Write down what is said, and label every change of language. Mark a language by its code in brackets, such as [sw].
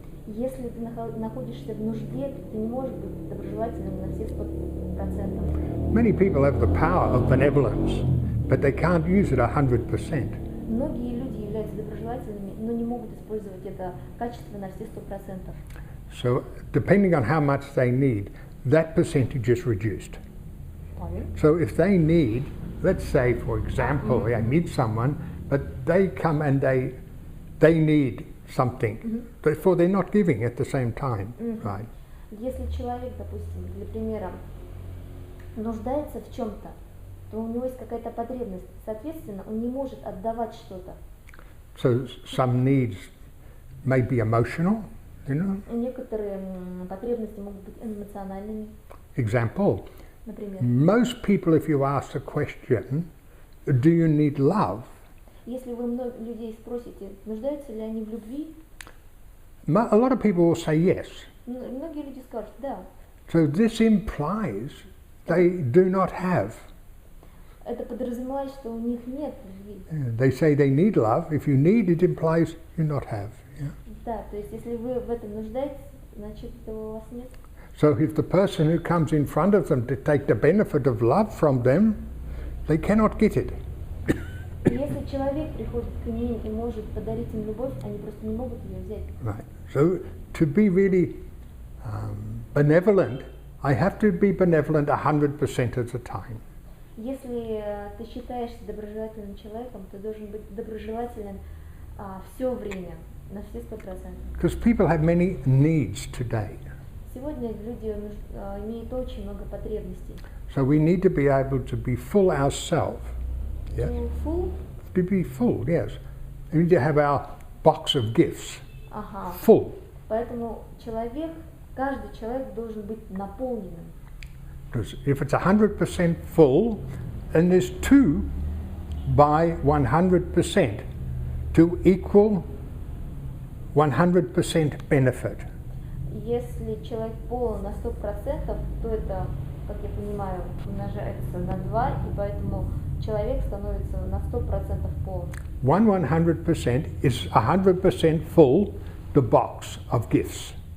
[ru] Если ты находишься в нужде, то ты не можешь быть доброжелательным на все 100%. [en] Many people have the power of benevolence, but they can't use it 100%. [ru] Многие люди являются доброжелательными, но не могут использовать это качество на все 100%. [en] So, depending on how much they need, that percentage is reduced. So if they need, let's say for example, I meet someone, but they come and they need something, therefore they're not giving at the same time, right? [ru] Если человек, допустим, для примера, нуждается в чем-то, то у него есть какая-то потребность, соответственно, он не может отдавать что-то. [en] So some needs may be emotional, you know. [ru] Некоторые потребности могут быть эмоциональными. [en] Example. [ru] Например. [en] Most people, if you ask the question, do you need love? [ru] Если вы людей спросите, нуждаются ли они в любви, [en] A lot of people will say yes. [ru] Многие люди скажут да. [en] So this implies they do not have. [ru] Это подразумевает, что у них нет любви. [en] They say they need love. If you need, it implies you not have. Yeah? [ru] Да, то есть если вы в этом нуждаетесь, значит этого у вас нет. [en] So if the person who comes in front of them to take the benefit of love from them, they cannot get it. [ru] Если человек приходит к ним и может подарить им любовь, они просто не могут ее взять. [en] Right. So to be really benevolent, I have to be benevolent 100% of the time. [ru] Если ты считаешься доброжелательным человеком, ты должен быть доброжелателен все время, на все 100%. [en] Because people have many needs today. [ru] Сегодня люди имеют очень много потребностей. [en] So we need to be able to be full ourselves. Yes? Full? To be full, yes. We need to have our box of gifts [ru] Ага. [en] full. [ru] Поэтому человек Каждый человек должен быть наполненным. [en] Because if it's 100% full, then there's 2 by 100% to equal 100% benefit. [ru] Если человек полон на 100%, то это, как я понимаю, умножается на 2, и поэтому человек становится на 100% полон. [en] 100% is 100% full, the box of gifts.